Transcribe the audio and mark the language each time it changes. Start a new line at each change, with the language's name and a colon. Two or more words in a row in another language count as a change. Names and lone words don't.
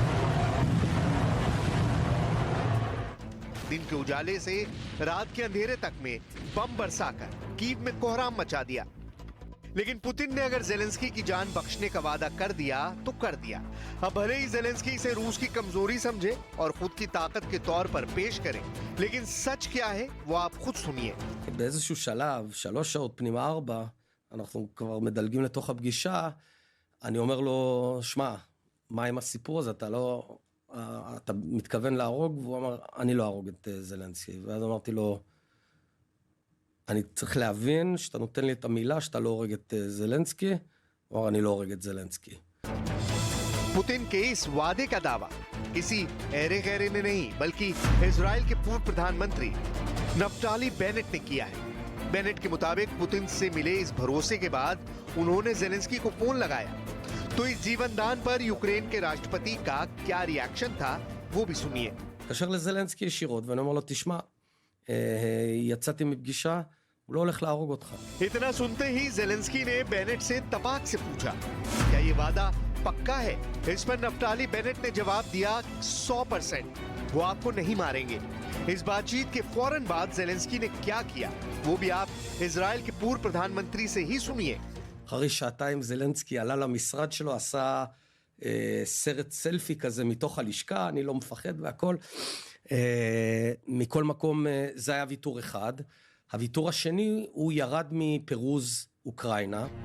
Hindi: दिन के उजाले से रात के अंधेरे तक में बम बरसाकर कीव में कोहराम मचा दिया। लेकिन पुतिन ने अगर ज़ेलेंस्की की जान बख्शने का वादा कर दिया तो कर दिया। अब भले ही ज़ेलेंस्की इसे रूस की कमजोरी समझे और खुद की ताकत के तौर पर पेश करे, लेकिन सच क्या है वो आप खुद सुनिए।
Hebrew: באיזשהו שלב, 3 שעות פנימה 4, אנחנו כבר מדלגים לתוך הפגישה, אני אומר לו, שמע, מה עם הסיפור הזה? אתה מתכוון להרוג? והוא אמר, אני לא ארוג את זלנסקי. ואז אמרתי לו, אני צריך להבין שאתה נותן לי את המילה שאתה לא הורג את זלנסקי. הוא אמר, אני לא הורג את זלנסקי.
Hindi: पुतिन के इस वादे का दावा किसी ऐरे गैरे ने नहीं, बल्कि इजराइल के पूर्व प्रधानमंत्री नफ्ताली बेनेट ने किया है। बेनेट के मुताबिक पुतिन से मिले इस भरोसे के बाद उन्होंने ज़ेलेंस्की को फोन लगाया। तो इस जीवनदान पर यूक्रेन के राष्ट्रपति का क्या रिएक्शन था वो भी सुनिए।
Hebrew: קשר לזלנסקי ישירות ואני אומר לו, תשמע, יצאתי מפגישה, הוא לא הולך להרוג אותך.
Hindi: इतना सुनते ही ज़ेलेंस्की ने बेनेट से तपाक से पूछा, क्या ये वादा पक्का है? इस पर नफ्ताली बेनेट ने जवाब दिया 100%, वो आपको नहीं मारेंगे। इस बातचीत के फौरन बाद ज़ेलेंस्की ने क्या किया वो भी आप इजराइल के पूर्व प्रधानमंत्री से ही सुनिए।
Hebrew: אחרי שעתיים זלנסקי עלה למשרד שלו, עשה סרט סלפי כזה מתוך הלשכה, אני לא מפחד והכל. מכל מקום זה היה ויתור אחד. הוויתור השני הוא ירד מפירוז אוקראינה.